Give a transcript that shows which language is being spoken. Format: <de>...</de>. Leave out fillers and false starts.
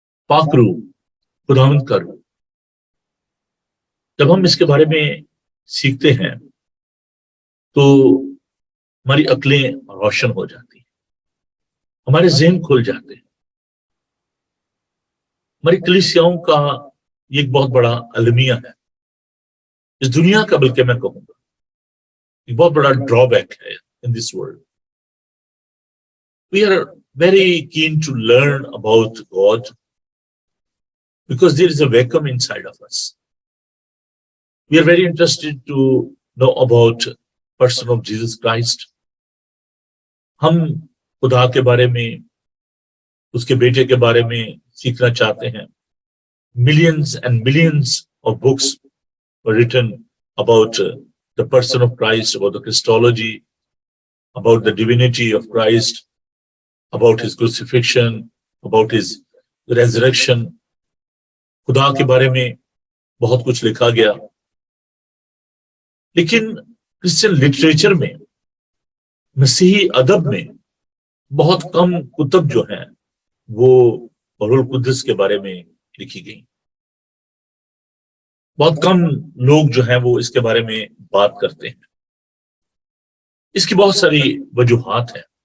<ur>پاک روح، خداوند کا روح، جب ہم اس کے بارے میں سیکھتے ہیں تو ہماری عقلیں روشن ہو جاتی ہیں، ہمارے ذہن کھل جاتے ہیں۔ ہماری کلیسیاؤں کا یہ ایک بہت بڑا المیہ ہے اس دنیا کا، بلکہ میں کہوں گا ایک بہت بڑا ڈرا بیک ہے</ur> <en>in this world. We are very keen to learn about God because there is a vacuum inside of us. We are very interested to know about person of Jesus Christ.</en> <ur>ہم خدا کے بارے میں، اس کے بیٹے کے بارے میں سیکھنا چاہتے ہیں۔</ur> <en>Millions and millions of books were written about the person of Christ, about the Christology, about the divinity of Christ, about his crucifixion, about his resurrection.</en> <ur>خدا کے بارے میں بہت کچھ لکھا گیا، لیکن کرسچن لٹریچر میں، مسیحی ادب میں بہت کم کتب جو ہیں وہ روح القدس کے بارے میں لکھی گئی۔ بہت کم لوگ جو ہیں وہ اس کے بارے میں بات کرتے ہیں۔ اس کی بہت ساری وجوہات ہیں۔</ur>